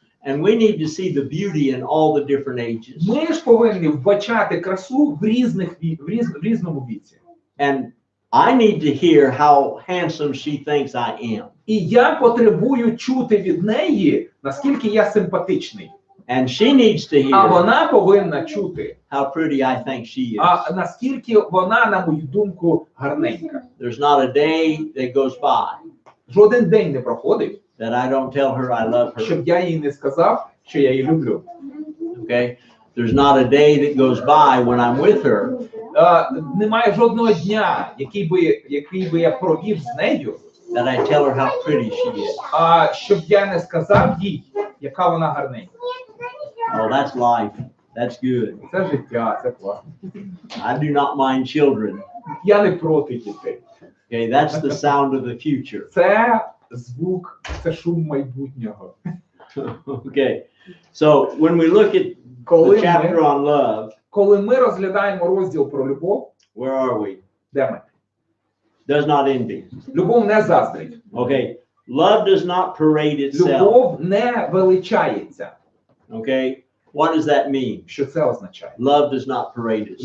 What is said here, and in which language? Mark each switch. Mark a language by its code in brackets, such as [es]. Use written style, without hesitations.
[en] And we need to see the beauty in all the different ages. [uk] Ми ж повинні вбачати красу в різному віці. [en] And I need to hear how handsome she thinks I am. [uk] І я потребую чути від неї, наскільки я симпатичний. [en] And she needs to [uk] А [en] hear [uk] вона повинна чути, [en] how pretty I think she is. [uk] наскільки вона, на мою думку, гарненька. [en] There's not a day that goes by [uk] Жоден день не проходить, [en] that I don't tell her I love her. [uk] щоб я їй не сказав, що я її люблю. [en] Okay? There's not a day that goes by when I'm with her [uk] Немає жодного дня, який би я провів з нею, [en] that I tell her how pretty she is. [uk] щоб я не сказав їй, яка вона гарненька. [en] Oh, that's life. That's good. [uk] Це життя, це класно. [en] I do not mind children. [uk] Я не проти дітей. [en] Okay, that's the sound of the future. [uk] Це звук, це шум майбутнього. [en] Okay, so when we look at the chapter on love, [uk] Коли ми розглядаємо розділ про любов, [en] where are we? [uk] де ми? [en] Does not envy. [uk] Любов не заздрить. [en] Okay, love does not parade itself. [uk] Любов не величається. [en] Okay, what does that mean? [uk] Що це означає? [en] Love does not parade itself.